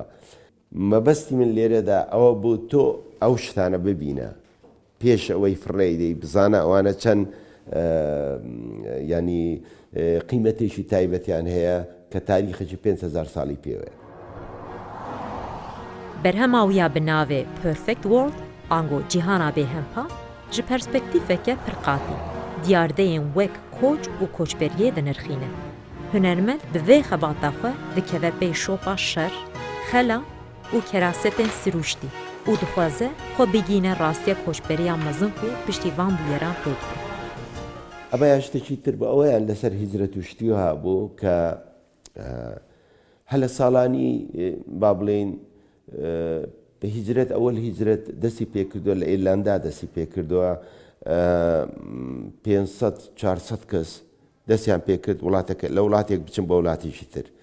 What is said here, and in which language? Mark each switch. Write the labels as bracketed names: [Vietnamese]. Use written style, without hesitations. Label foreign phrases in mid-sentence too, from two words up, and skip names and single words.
[Central Kurdish] مەبەستی من لێرەدا ئەوە بوو تۆ ئەو شتانە ببینە پێش ئەوەی فڕێدەی بزانە ئەوانە چەند ینی قیمەتێکی تایبەتیان هەیە کە تاریخێکی 5,000 ساڵی پێوەیە. [Kurdish] بەرهەماویە بناوێ پرفکت وۆرڵد ئانگۆ جیهانا بێهەمپا ji perspektîfeke pir qatî diyardeyên wek koç û koçberiyê dinirxîne. Hunermend bi vê xebata xwe dikeve pey şopa şer, xela û kerasetên siruştî û dixwaze xwe bigîne rastiya koçberiya mezin û piştîvan bûyeran pêkir. [Central Kurdish] ئەمە یا شتێکی تر بە ئەوەیان لەسەر هیجرەت و شتی هابوو کە هەلە ساڵانی با بڵێن بە هیجرەت ئەوەل هیجرەت دەستی پێکردووە لە ئێرلاندا دەستی پێکردووە 500-400 کەس دەستیان پێکرد لە وڵاتێک بچن بە وڵاتێکی تر.